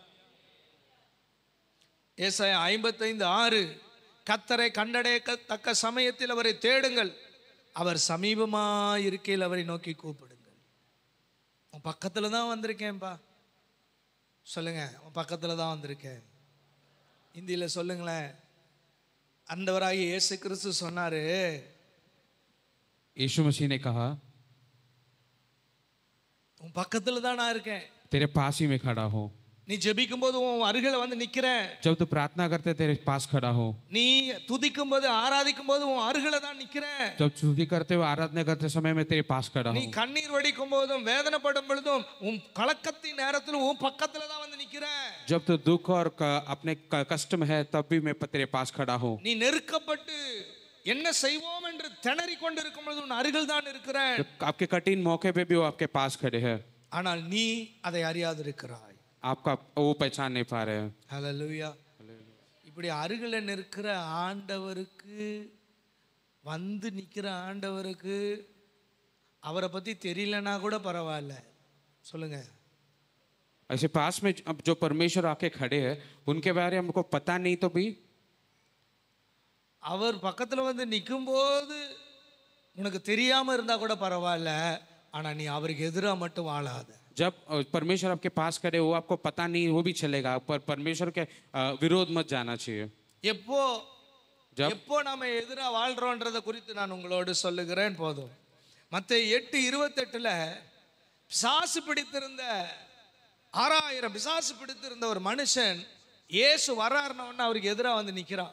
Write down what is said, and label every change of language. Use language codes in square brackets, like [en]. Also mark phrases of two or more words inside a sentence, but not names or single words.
[ta] ஏசாயா 55:6 கர்த்தரை கண்டடையத்தக்க சமயத்தில் அவரை தேடுங்கள், அவர் சமீபமாக இருக்கையில் அவரை நோக்கி கூப்பிடுங்கள். உன் பக்கத்தில் தான் வந்திருக்கேன்ப்பா சொல்லுங்க, உன் பக்கத்தில் தான் வந்திருக்கேன். இந்தியில் சொல்லுங்களேன். ஆண்டவராகிய இயேசு கிறிஸ்து சொன்னாரு, [hi] यीशु मसीह ने कहा, [ta] உன் பக்கத்தில் தான் நான் இருக்கேன், [hi] तेरे पास ही मैं खड़ा हूँ. [ta] நீ ஜெபிக்கும் போது உன் அருகில வந்து நிக்கிறேன். [hi] जब तू प्रार्थना करते तेरे पास खड़ा हूँ. [ta] நீ துதிக்கும் போது, ஆராதிக்கும் போது உன் அருகில தான் நிக்கிறேன். [hi] जब स्तुति करते हुए आराधना करते समय मैं तेरे पास खड़ा [ta] நீ [hi] हूँ. [ta] கண்ணீர் வடிக்கும் போதும், வேதனைப்படும் பொழுதும் உன் கலக்கத்தின் நேரத்தில் உன் பக்கத்துல தான் வந்து நிக்கிறேன். [hi] जब तू दुख और अपने कष्ट में है तब भी मैं तेरे पास खड़ा हूँ. [ta] நீ நெருக்கப்பட்டு என்ன செய்வோம் என்று திணறி கொண்டு இருக்கும் பொழுது உன் அருகில் தான் இருக்கிறேன். [hi] आपके कठिन मौके पे भी वो आपके पास खड़े हैं. [ta] ஆனால் நீ அதை அறியாது இருக்கிறாய். [hi] आपका वो पहचान नहीं पा रहे हैं. [ta] ஹல்லேலூயா. இப்படி அருகில் நிற்கிற ஆண்டவருக்கு, வந்து நிற்கிற ஆண்டவருக்கு அவரை பற்றி தெரியலனா கூட பரவாயில்ல. சொல்லுங்க. [hi] ऐसे पास में जो परमेश्वर आके खड़े हैं उनके बारे में हमको पता नहीं तो भी, [ta] அவர் பக்கத்தில் வந்து நிற்கும்போது உனக்கு தெரியாமல் இருந்தால் கூட பரவாயில்ல, ஆனால் நீ அவருக்கு எதிராக மட்டும் வாழாத. [hi] जब परमेश्वर आपके पास खड़े वो आपको पता नहीं वो भी चलेगा, पर परमेश्वर के विरोध मत जाना चाहिए. [ta] எப்போ நாம எதிராக வாழ்றோன்றதை குறித்து நான் உங்களோடு சொல்லுகிறேன். போதும். மத்தேயு 8:28 பிசாசு பிடித்திருந்த 6000 பிசாசு பிடித்திருந்த ஒரு மனுஷன் இயேசு வர்றாருன்னு அவருக்கு எதிராக வந்து நிற்கிறான்.